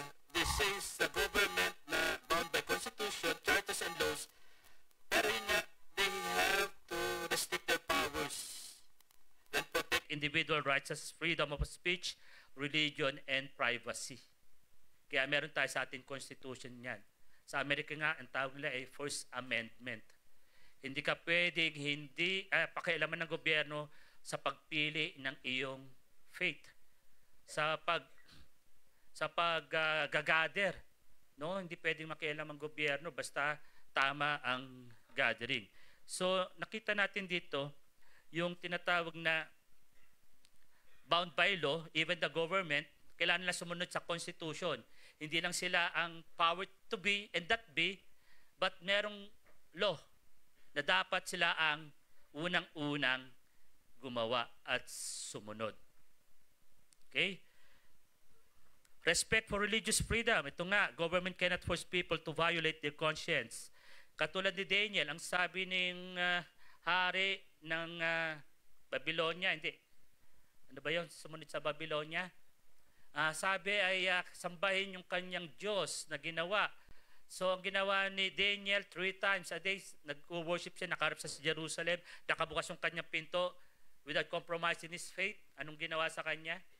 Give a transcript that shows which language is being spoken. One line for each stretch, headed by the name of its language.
English: This is the government na bound by constitution, charters, and laws,
Filipino: pero yun nga,
English: they have to restrict their powers and protect individual rights as freedom of speech, religion, and privacy.
Filipino: Kaya meron tayo sa ating constitution yan. Sa Amerika nga, ang tawag nila ay First Amendment. Hindi ka pwedeng pakialaman ng gobyerno sa pagpili ng iyong faith. Sa pag-gather. No? Hindi pwedeng makialam ang gobyerno basta tama ang gathering. So, nakita natin dito yung tinatawag na
English: bound by law, even the government,
Filipino: kailangan nila sumunod sa Constitution. Hindi lang sila ang
English: power to be and that be,
Filipino: but merong law na dapat sila ang unang-unang gumawa at sumunod. Okay?
English: Respect for religious freedom. Ito nga, government cannot force people to violate their conscience.
Filipino: Katulad ni Daniel, ang sabi ng hari ng Babylonia, hindi. Ano ba yun? Sumunod sa Babylonia? Sabi ay sambahin yung kanyang Diyos na ginawa So ang ginawa ni Daniel
English: 3 times a day,
Filipino: nag-worship siya, nakaharap sa Jerusalem, nakabukas yung kanyang pinto
English: without compromising his faith.
Filipino: Anong ginawa sa kanya?